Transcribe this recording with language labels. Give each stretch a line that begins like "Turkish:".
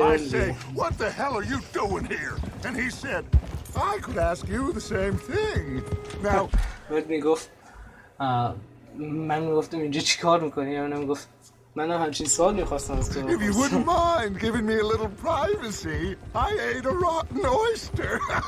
English: I say, what the hell are you doing here? And he said, I could ask you the same thing. Now,
Persian: بعد میگفت من میگفتم اینجا چی کار میکنی؟ یا من میگفت من همچین سوال میخواستم از تو.
English: If you wouldn't mind giving me a little privacy, I ate a rotten oyster.